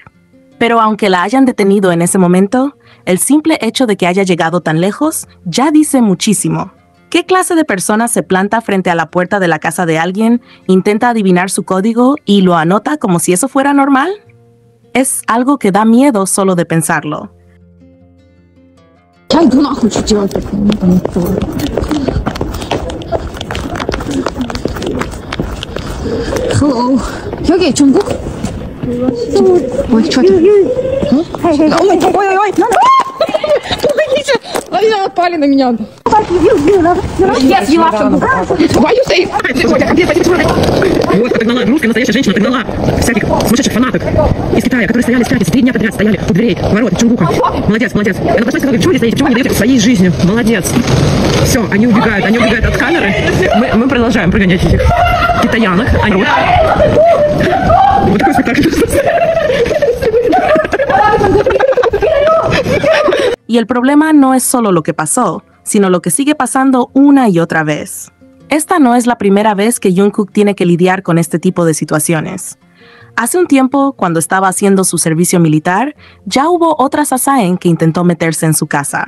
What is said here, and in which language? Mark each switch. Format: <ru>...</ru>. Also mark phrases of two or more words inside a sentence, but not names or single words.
<es>Pero aunque la hayan detenido en ese momento, el simple hecho de que haya llegado tan lejos ya dice muchísimo. ¿Qué clase de persona se planta frente a la puerta de la casa de alguien, intenta adivinar su código y lo anota como si eso fuera normal? Es algo que da miedo solo de pensarlo.</es> <en>Hello.</en> <ko>여기 중국?</ko> <ru>Ой, что это? Ой, помогите! Они напали на меня.</ru> <en>Yes, you have to. Why you say?</en> <ru>Вот, отогнала, русская настоящая женщина отогнала всяких сумасшедших фанаток из Китая, которые стояли в пятницы, 3 дня подряд стояли у дверей, ворот Чунгука. Молодец, молодец. Она пошла и сказала, почему не стоите, почему не даете своей жизнью? Молодец. Все, они убегают от камеры. Мы продолжаем прогонять этих китаянок. Они вот такой спектакль.</ru> <es>Y el problema no es solo lo que pasó, sino lo que sigue pasando una y otra vez. Esta no es la primera vez que Jungkook tiene que lidiar con este tipo de situaciones. Hace un tiempo, cuando estaba haciendo su servicio militar, ya hubo otra Sasaeng que intentó meterse en su casa.</es>